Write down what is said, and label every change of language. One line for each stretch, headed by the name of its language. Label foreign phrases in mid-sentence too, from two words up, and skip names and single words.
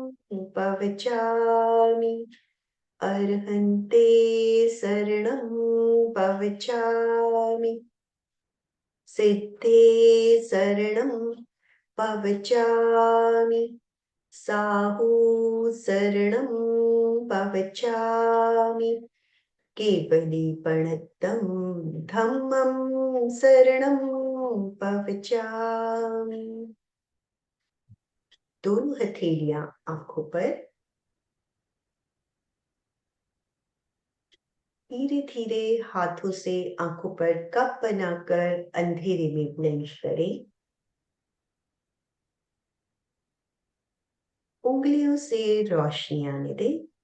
Prakrit languages: पवचामि, अर्हन्ते शरणं पवचामि, सिद्धे शरणं पवचामि, साहू शरणं पवचामि, केवलीपणत्तं धम्मं शरणं पवचामि।
Hindi: दोनों हथेलियां आंखों पर। धीरे धीरे हाथों से आंखों पर कप बनाकर अंधेरे में ब्लेंड करें। उंगलियों से रोशनी आने दें।